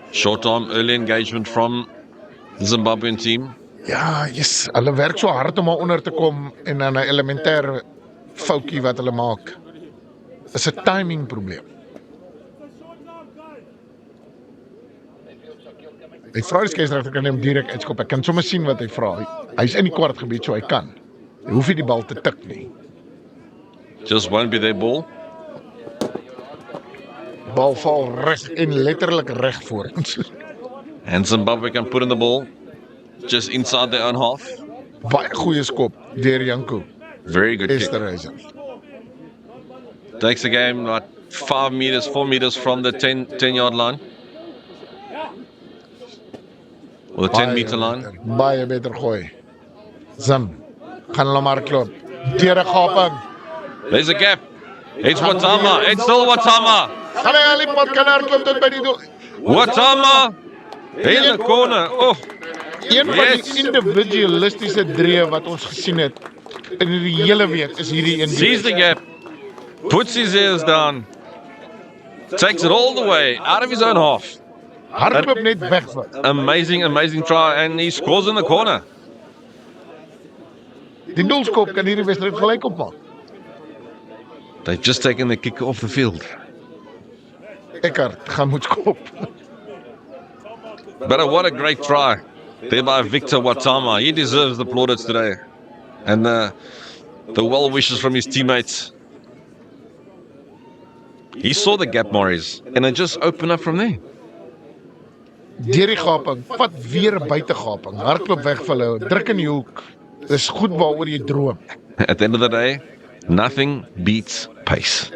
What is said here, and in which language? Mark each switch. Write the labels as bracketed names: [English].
[English] Short arm, early engagement from the Zimbabwean team. [Afrikaans] Ja, yes, hulle werk so hard om maar onder te kom en dan 'n elementêre foutjie wat hulle maak. Is 'n timing probleem. Hy vra die skeieregter kan hom direk uitskop. Ek kan sommer sien wat hy vra. Hy's in die kwartgebied so hy kan. Hy hoef nie die bal te tik nie. [English] Just won't be their ball. [Afrikaans] Bal val reg en letterlik reg voor ons. [English] And Zimbabwe can put in the ball just inside their own half. [Afrikaans] Baie goeie skop deur Janko [English] Very good kick. Esterhuizen. Takes the game like 4 meters from the 10-yard line. Or the 10-meter line. [Afrikaans] Baie beter gooi. Zim, gaan hulle maar klop. Deur 'n gaping. [English] There's a gap. It's Watama. It's still Watama. [Afrikaans] Gaan hy al die pad kan hardloop tot by die doel. [English] Watama in the corner. Oh, [Afrikaans] Een van [English] Yes. [Afrikaans] die individualistiese dreë wat ons gesien het in die hele week is hierdie een. [English] sees the gap. Puts his ears down. Takes it all the way out of his own half. [Afrikaans] Hardloop net weg van. [English] Amazing try. And he scores in the corner. [Afrikaans] Die doelskop kan hierdie wedstryd gelyk opmaak. [English] They've just taken the kick off the field. [Afrikaans] Eckhart gaan moet skop. [English] But what a great try there by Victor Watama. He deserves the plaudits today. And the well wishes from his teammates. He saw the gap, Maurice, and it just opened up from there. [Afrikaans] Deur die gaping, vat weer 'n buitegaping. Hardloop weg vir hulle, druk in die hoek. Dis goed waaroor jy droom. [English] At the end of the day, nothing beats pace.